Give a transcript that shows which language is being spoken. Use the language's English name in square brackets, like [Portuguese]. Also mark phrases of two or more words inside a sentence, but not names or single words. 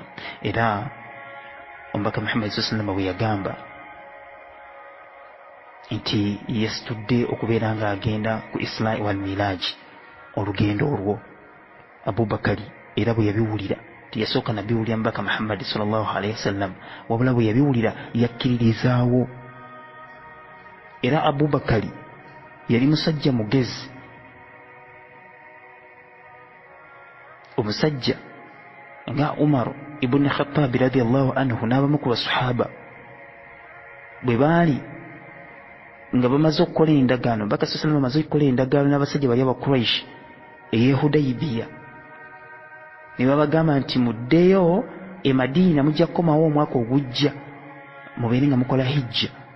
[Ganda] Era omubaka Muhammad [Arabic] صلى الله عليه وسلم [Ganda] bwe yagamba nti yasitudde okubeera ng'agenda ku Isra wal Miraj, olugendo olwo, Abubakari era bwe yabiwulira tiyasooka nabiwulira mubaka Muhammad [Arabic] صلى الله عليه وسلم, [Ganda] wabula bwe yabiwulira yakkiririzaawo. Era Abubakari yali musajja mugezi, omusajja nga Umar ibn Khattab radiyallahu anhu n'abamu ku basahaba bwe baali nga bamaze okukola endagaano, Bakka sallallahu bamaze okukola endagaano n'abasajja bali aba Quraysh ey'e Hudaybiya, ne babagamba nti muddeyo e Madiina mujja kukomawo omwaka ogujja mubeere nga mukola hijja.